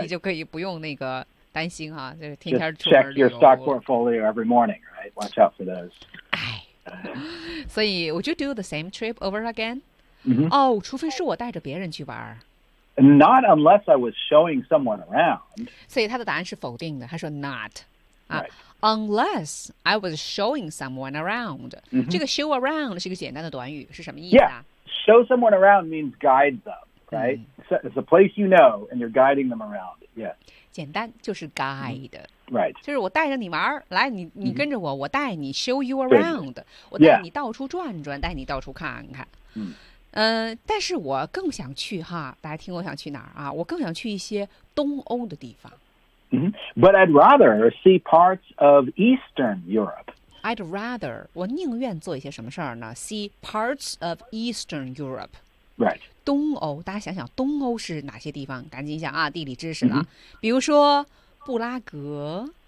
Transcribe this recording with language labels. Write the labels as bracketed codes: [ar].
[zh] 你就可以不用那个担心哈，就是天天出门旅游。 [en] Check your stock portfolio every morning, right? Watch out for those. [zh] 所以 [en] would you do the same trip over again? [zh] 除非是我带着别人去玩。 [en] Not unless I was showing someone around. [zh] 所以他的答案是否定的，他说 not. [en] Right. Unless I was showing someone around.、 Mm-hmm. [zh] 这个 [en] show around [zh] 是一个简单的短语，是什么意思啊？ [en] Yeah, show someone around means guide them, right?、Mm-hmm. It's a place you know and you're guiding them around. Yeah. [zh] 简单就是 guide.、 [en] Mm-hmm. Right. [zh] 就是我带着你玩，来 你跟着我，我带你 [en] show you around. [zh] 我带你到处转转，带你到处看看。嗯、但是我更想去哈，大家听我想去哪儿啊？我更想去一些东欧的地方。 Mm-hmm. [en] But I'd rather see parts of Eastern Europe. I'd rather, [zh] 我宁愿做一些什么事儿呢? [en] See parts of Eastern Europe. Right. [zh] 东欧,大家想想东欧是哪些地方?赶紧想啊,地理知识了。Mm-hmm. 比如说,布拉格。